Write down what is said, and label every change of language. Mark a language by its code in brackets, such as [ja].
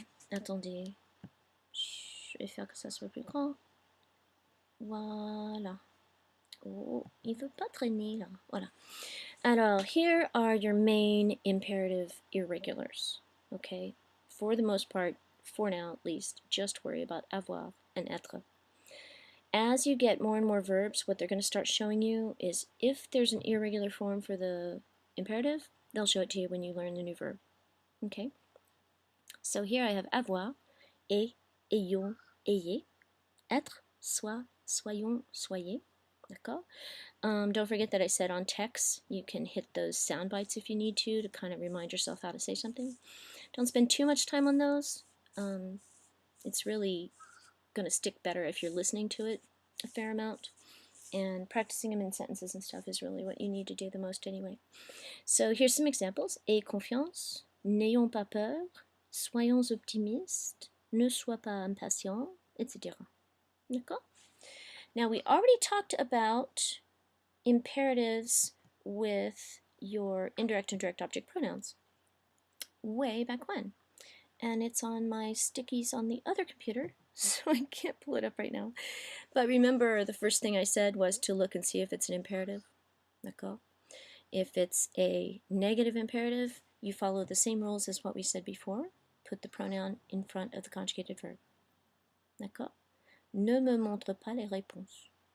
[fr] Attendez, je vais faire que ça soit plus grand. Voilà. Oh, il veut pas traîner là. Voilà. [en] Alors, here are your main imperative irregulars. Okay? For the most part, for now at least, just worry about avoir and être. As you get more and more verbs, what they're going to start showing you is if there's an irregular form for the imperative, they'll show it to you when you learn the new verb. Okay? So here I have avoir, et, ayons, ayez, être, soit, soyons, soyez. [fr] D'accord? [en] Don't forget that I said on text you can hit those sound bites if you need to kind of remind yourself how to say something. Don't spend too much time on those. It's really going to stick better if you're listening to it a fair amount. And practicing them in sentences and stuff is really what you need to do the most anyway. So here's some examples. [fr] Aie confiance, n'ayons pas peur, soyons optimistes, ne sois pas impatient, etc. D'accord? [en] Now we already talked about imperatives with your indirect and direct object pronouns way back when. And it's on my stickies on the other computer, so I can't pull it up right now. But remember, the first thing I said was to look and see if it's an imperative. [fr] D'accord? [en] If it's a negative imperative, you follow the same rules as what we said before. Put the pronoun in front of the conjugated verb. [fr] D'accord? Ne me montre pas les réponses.